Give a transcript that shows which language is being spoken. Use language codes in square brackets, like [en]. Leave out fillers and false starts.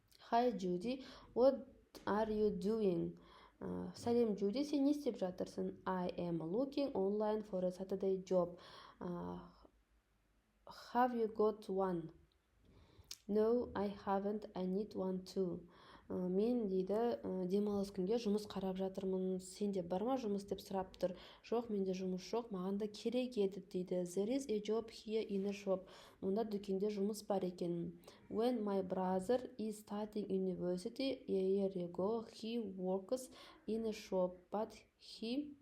[en] Hi Judy, what are you doing? [kk] Сәлем Judy, сен не істеп жатырсың? [en] I am looking online for a Saturday job. Have you got one? No, I haven't. I need one too. [kk] Мен дейді демалыс күнге жұмыс қарап жатырмын. Сенде бар ма жұмыс деп сұрап тұр. Жоқ, менде жұмыс жоқ, маған да керек еді дейді. [en] There is a job here in a shop. [kk] Мұнда дүкенде жұмыс бар екен. [en] When my brother is studying university a year ago, he works in a shop, but he